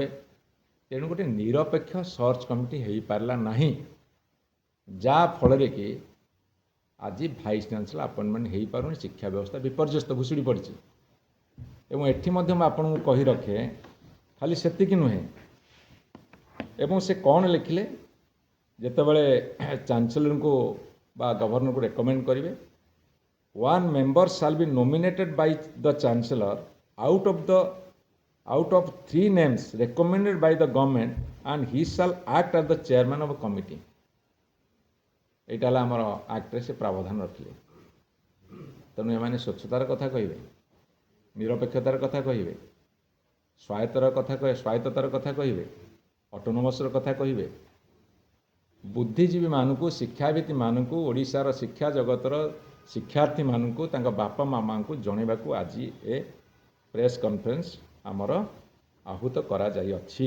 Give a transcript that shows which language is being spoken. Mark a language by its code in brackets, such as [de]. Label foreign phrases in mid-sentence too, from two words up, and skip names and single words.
[or] ତେଣୁ ଗୋଟେ ନିରପେକ୍ଷ ସର୍ଚ୍ଚ କମିଟି ହୋଇପାରିଲା ନାହିଁ, ଯାହାଫଳରେ କି ଆଜି [en] vice chancellor appointment [or] ହୋଇପାରୁନି। ଶିକ୍ଷା ବ୍ୟବସ୍ଥା ବିପର୍ଯ୍ୟସ୍ତ, ଭୁଷୁଡ଼ି ପଡ଼ିଛି। ଏବଂ ଏଠି ମଧ୍ୟ ମୁଁ ଆପଣଙ୍କୁ କହି ରଖେ, ଖାଲି ସେତିକି ନୁହେଁ। ଏବଂ ସେ କ'ଣ ଲେଖିଲେ, ଯେତେବେଳେ ଚାନ୍ସେଲରଙ୍କୁ ବା ଗଭର୍ଣ୍ଣରଙ୍କୁ ରେକମେଣ୍ଡ କରିବେ, [en] 1 member shall be nominated by the chancellor out of 3 names recommended by the government and he shall act as the chairman of a committee। [or] এইটা ହେଲା ଆମର ଆକ୍ଟରେ ସେ ପ୍ରାବଧାନ ରଖିଲେ। ତେଣୁ ଏମାନେ ସ୍ୱଚ୍ଛତାର କଥା କହିବେ, ନିରପେକ୍ଷତାର କଥା କହିବେ, ସ୍ୱାୟତ୍ତତାର କଥା କହିବେ, ଅଟୋନୋମସର କଥା କହିବେ। ବୁଦ୍ଧିଜୀବୀମାନଙ୍କୁ, ଶିକ୍ଷାବିତ୍ମାନଙ୍କୁ, ଓଡ଼ିଶାର ଶିକ୍ଷା ଜଗତର ଶିକ୍ଷାର୍ଥୀମାନଙ୍କୁ, ତାଙ୍କ ବାପା ମାମାଙ୍କୁ ଜଣାଇବାକୁ ଆଜି ଏ [en] press conference [or] ଆମର ଆହୁତ କରାଯାଇଅଛି।